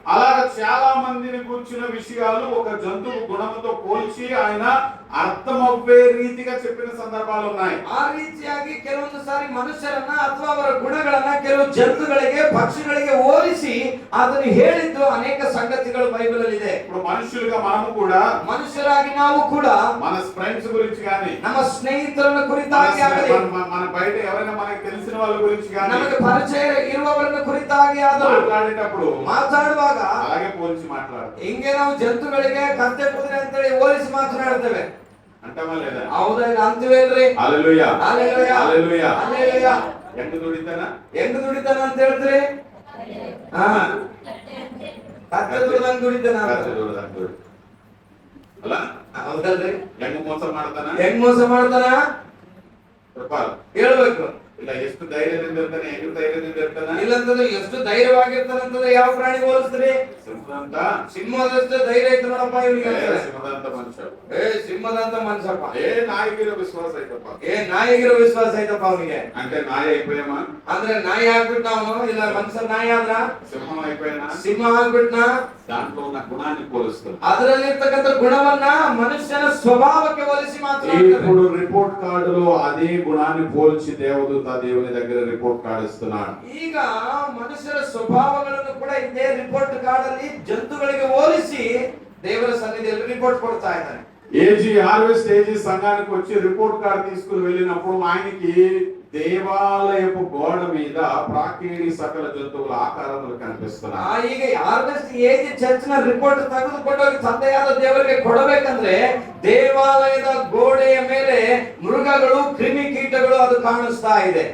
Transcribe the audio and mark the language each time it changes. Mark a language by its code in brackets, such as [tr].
[te] అలాగ చాలా మందిని కూర్చున్న విషయాలు ఒక జంతువు గుణముతో పోల్చి ఆయన అర్థమవ్వే రీతిగా చెప్పిన సందర్భాలు ఉన్నాయి. [kn] ಆ ರೀತಿಯಾಗಿ ಕೆಲವೊಂದು ಸಾರಿ ಮನುಷ್ಯರನ್ನ ಅಥವಾ ಅವರ ಗುಣಗಳನ್ನ ಕೆಲವು ಜಂತುಗಳಿಗೆ, ಪಕ್ಷಿಗಳಿಗೆ ಹೋಲಿಸಿ ಅದನ್ನು ಹೇಳಿದ್ದು ಅನೇಕ ಸಂಗತಿಗಳು ಬೈಬಲ್ ಅಲ್ಲಿ ಇದೆ. [te] ఇప్పుడు మనుషులుగా మనము కూడా [kn] ಮನುಷ್ಯರಾಗಿ ನಾವು ಕೂಡ [te] మన ఫ్రెండ్స్ గురించి గాని, [kn] ನಮ್ಮ ಸ್ನೇಹಿತರನ್ನ ಕುರಿತಾಗಿ ಆಗಲಿ, [te] మన బయట ఎవరైనా మనకు తెలిసిన వాళ్ళ గురించి గాని [kn] ನಮಗೆ ಪರಿಚಯ ಇರುವವರನ್ನ ಕುರಿತಾಗಿ ಆದರೂ [te] మాట్లాడేటప్పుడు [kn] ಮಾತಾಡುವಾಗ [te] అలాగే పోల్చి మాట్లాడతాం. [kn] ಹಿಂಗೆ ನಾವು ಜಂತುಗಳಿಗೆ ಕತ್ತೆ ಕುದುರೆ ಅಂತೇಳಿ ಹೋಲಿಸಿ ಮಾತನಾಡ್ತೇವೆ. [te] అంటామా లేదా? [kn] ಹೌದಾ? ಅಂತೀವಿ ಅಲ್ರಿ? [te] హల్లెలూయా, [kn] ಹಲ್ಲೆಲೂಯಾ, [te] హల్లెలూయా. [kn] ಹಲ್ಲೆಲೂಯಾ. ಹೆಂಗ್ ದುಡಿತಾನ? ಹೆಂಗ್ ದುಡಿತಾನ ಅಂತ ಹೇಳ್ತೀರಿ? ಹಾ, ಕತ್ತೆ ದುಡ್ದಂಗ್ ದುಡಿತಾನ ಅಂತ. ಕತ್ತೆ ದುಡ್ದಂಗ್ ದುಡಿ. ಅಲ್ಲ ಹೌದಲ್ರಿ? ಹೆಂಗ್ ಮೋಸ ಮಾಡ್ತಾನ? ಹೆಂಗ್ ಮೋಸ ಮಾಡ್ತಾನ ಹೇಳ್ಬೇಕು. ಇಲ್ಲ ಎಷ್ಟು ಧೈರ್ಯದಿಂದ ಇರ್ತಾನೆ, ಹೆಂಗ್ ಧೈರ್ಯದಿಂದ ಇರ್ತಾನ? ಇಲ್ಲಂತಂದ್ರೆ ಎಷ್ಟು ಧೈರ್ಯವಾಗಿರ್ತಾನಂತಂದ್ರೆ ಯಾವ ಪ್ರಾಣಿಗೆ ಹೋಲಿಸ್ತೀರಿ? ಸಿಂಹದಂತ ಸಿಂಹದಷ್ಟು ಧೈರ್ಯ ಐತೆ ನೋಡಪ್ಪ ಇವ್ನಿಗೆ. ಸಿಂಹದಂತ ಮನುಷ್ಯ. ಸಿಂಹದಂತ ಮನುಷ್ಯಪ್ಪ. ನಾಯಿಗಿರೋ ವಿಶ್ವಾಸ ಐತಪ್ಪ. ನಾಯಿಗಿರೋ ವಿಶ್ವಾಸ ಐತಪ್ಪ ಅವನಿಗೆ. [te] అంటే నాయ అయిపోయామా? [kn] ಅಂದ್ರೆ ನಾಯಿ ಆಗ್ಬಿಟ್ಟಾವನು, ಇಲ್ಲ ಮನುಷ್ಯ ನಾಯಿ ಆದ್ರ [te] సింహం అయిపోయినా? [kn] ಸಿಂಹ ಆಗ್ಬಿಟ್ನಾ? [te] దాంట్లో ఉన్న గుణాన్ని పోలుస్తుంది. [kn] ಅದರಲ್ಲಿರ್ತಕ್ಕಂಥ ಗುಣವನ್ನ ಮನುಷ್ಯನ ಸ್ವಭಾವಕ್ಕೆ ಹೋಲಿಸಿ ಮಾತನಾಡ್ತಾರೆ. [te] ఇప్పుడు రిపోర్ట్ కార్డులో అదే గుణాన్ని పోల్చి దేవదూత దేవుని దగ్గర రిపోర్ట్ కార్డు ఇస్తున్నాడు. [kn] ಈಗ ಮನುಷ್ಯರ ಸ್ವಭಾವಗಳನ್ನು ಕೂಡ ಇದೇ ರಿಪೋರ್ಟ್ ಕಾರ್ಡ್ ಅಲ್ಲಿ ಜಂತುಗಳಿಗೆ ಹೋಲಿಸಿ ದೇವರ ಸನ್ನಿಧಿಯಲ್ಲಿ ರಿಪೋರ್ಟ್ ಕೊಡ್ತಾ ಇದ್ದಾನೆ. [te] ఏజీ హార్వెస్ట్ ఏజీ సంఘానికి వచ్చి రిపోర్ట్ కార్డు తీసుకుని వెళ్ళినప్పుడు ఆయనకి దేవాలయపు గోడ మీద ప్రాకేడి సకల జంతువుల ఆకారములు కనిపిస్తున్నాయి. [kn] ಈಗ ಹಾರ್ವೆಸ್ಟ್ ಏಜ್ ಚರ್ಚ್ ನ ರಿಪೋರ್ಟ್ ತೆಗೆದುಕೊಂಡು ಹೋಗಿ ತಂದೆಯಾದ ದೇವರಿಗೆ ಕೊಡಬೇಕಂದ್ರೆ ದೇವಾಲಯದ ಗೋಡೆಯ ಮೇಲೆ ಮೃಗಗಳು ಕ್ರಿಮಿಕೀಟಗಳು ಅದು ಕಾಣಿಸ್ತಾ ಇದೆ.